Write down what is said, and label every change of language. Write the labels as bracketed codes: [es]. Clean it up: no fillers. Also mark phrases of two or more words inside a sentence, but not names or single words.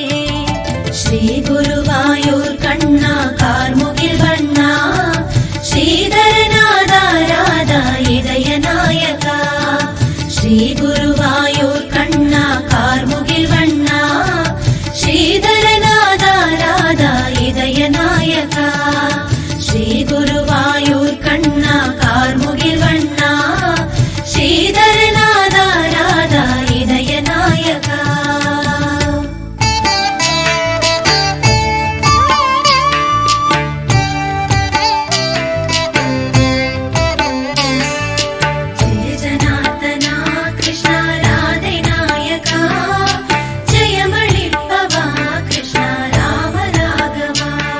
[ta] ஸ்ரீ குருவாயூர் கண்ணா கார்முகில் வண்ணா ஸ்ரீதரநாதா ராதா இதய நாயகா ஸ்ரீ குருவாயூர் கண்ணா கார்முகில் வண்ணா ஸ்ரீதரநாதா ராதா இதய நாயகா ஸ்ரீ குருவாயூர் கண்ணா கார்முகில் வண்ணா ஸ்ரீதரநாதா ராதா இதய நாயகா [sa] जय जनार्दना कृष्ण राधे नायका जय मणिपवा कृष्ण राम राघवा